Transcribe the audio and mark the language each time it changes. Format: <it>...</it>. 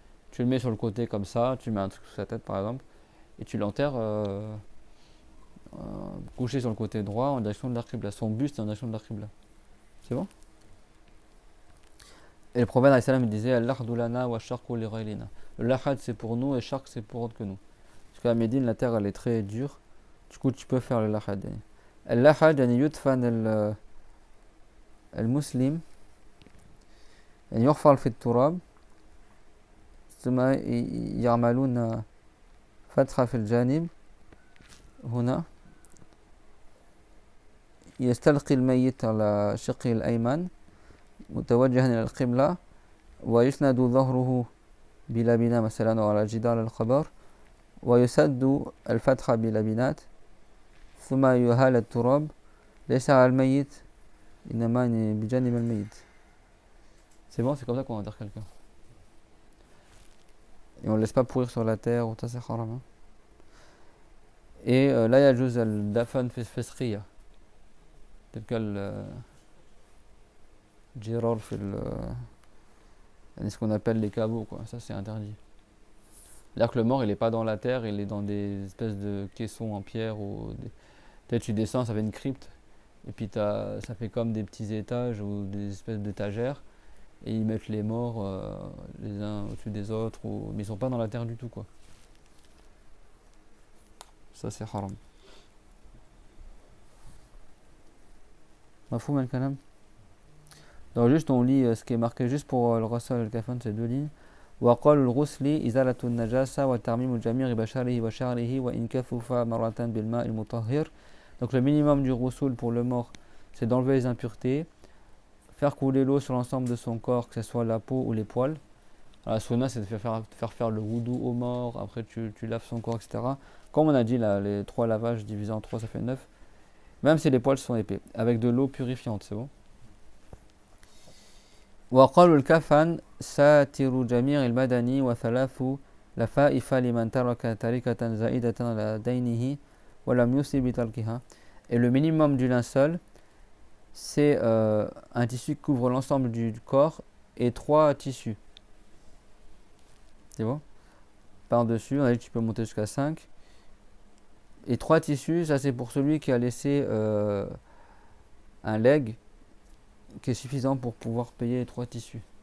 <fr>Tu le mets sur le côté comme ça, tu mets un truc sur sa tête par exemple, et tu l'enterres couché sur le côté droit en direction de la qibla. Son buste est en direction de la qibla. C'est bon? Et le prophète alayhi salam disait</fr> <ar>Al-lahdu lana wa sharqu li ghayrina.</ar> <fr>Le lahad c'est pour nous et sharq c'est pour autre que nous. Parce qu'à Médine la terre elle est très dure. Du coup tu peux faire le lahad.</fr> <ar>Al-lahad yani yudfan المسلم يعني يحفر في التراب ثم يعملون فتحة في الجانب هنا يستلقي الميت على شقه الأيمن متوجها إلى القبلة ويسند ظهره بلبنة مثلا أو على جدار القبر ويسد الفتحة بلبنات ثم يهال التراب ليس على الميت إنما بجانب الميت.</ar> <fr>C'est bon, c'est comme ça qu'on enterre quelqu'un. Et on ne laisse pas pourrir sur la terre ou ça c'est haram. Hein. Et là il y a juste le dafan fesriya. Tel que le girar fait ce qu'on appelle les caveaux quoi. Ça c'est interdit. C'est-à-dire que le mort il est pas dans la terre, il est dans des espèces de caissons en pierre ou peut-être tu descends, ça fait une crypte. Et puis ça fait comme des petits étages ou des espèces d'étagères. et ils mettent les morts les uns au-dessus des autres, mais ils sont pas dans la terre du tout, quoi. Ça, c'est haram.</fr> <ar>Mafhoum al-kalam.</ar> <fr>Donc juste on lit ce qui est marqué juste pour le Rasul al-Kafan, c'est 2 lignes.</fr> <ar>وقال الغسل إزالة النجاسة وتعميم الجميع بشره وشعره وإن كفف مرة بالماء المطهر.</ar> <fr>Donc le minimum du ghusl pour le mort, c'est d'enlever les impuretés, faire couler l'eau sur l'ensemble de son corps, que ce soit la peau ou les poils. Alors, la sunna, c'est de faire le wudu au mort, après tu laves son corps, etc. Comme on a dit là, les 3 lavages divisés en 3, ça fait 9. Même si les poils sont épais, avec de l'eau purifiante, c'est bon.</fr> <ar>وقالوا الكفن ساتر جميع البدن وثلاث لفائف لمن ترك تركة زائدة على دينه ولم يصب بتركها.</ar> <fr>Et le minimum du linceul, c'est un tissu qui couvre l'ensemble du corps et 3 tissus. C'est bon? Par-dessus, on a dit que tu peux monter jusqu'à 5. Et 3 tissus, ça c'est pour celui qui a laissé un leg qui est suffisant pour pouvoir payer les 3 tissus.</fr>